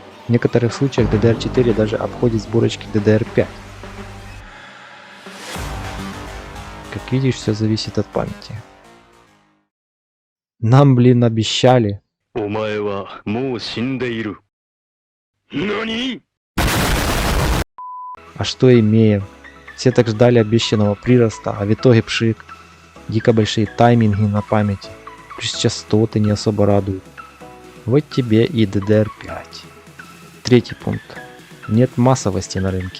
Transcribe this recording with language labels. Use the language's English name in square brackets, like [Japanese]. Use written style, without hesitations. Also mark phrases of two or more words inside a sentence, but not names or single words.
[Russian] В некоторых случаях DDR4 даже обходит сборочки DDR5. Как видишь, все зависит от памяти. Нам, блин, обещали. [Japanese] お前はもう死んでいる。何？ [Russian] А что имеем? Все так ждали обещанного прироста, а в итоге пшик. Дико большие тайминги на памяти. Плюс частоты не особо радуют. Вот тебе и DDR5. Третий пункт. Нет массовости на рынке.